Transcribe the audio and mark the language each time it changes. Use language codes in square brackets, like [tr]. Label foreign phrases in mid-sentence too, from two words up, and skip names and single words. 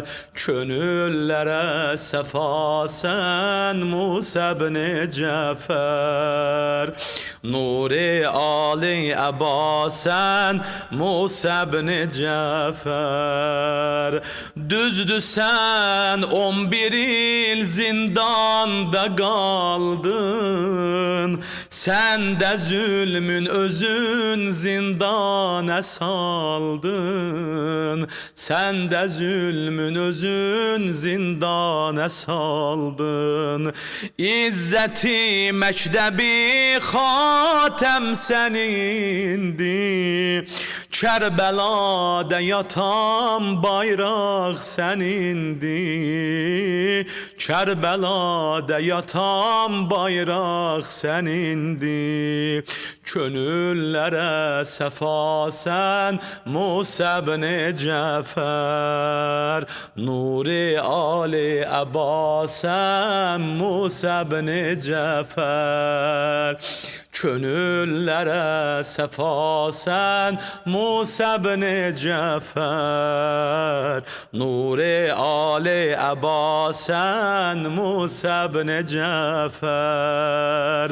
[az] Könüllərə səfa sən Musa ibn Cəfər, Nuri Ali Əbasən Musa ibn Cəfər. [tr] Düzdür sən 11 il zindanda kaldın, sen de zulmün özün zindana saldın, sen de zulmün özün zindana saldın. İzzeti mektebi hatem senindi, Kerbela'da yatan bayrak senindi, Kerbela'da yatan bayrak senindi. Könüllere sefa sen Musa ibn Cəfər, Nuri Ali Əbasən Musa ibn Cəfər. Könüllere sefa sen Musa ibn Cəfər, Nuri Ali Əbasən Musa ibn Cəfər.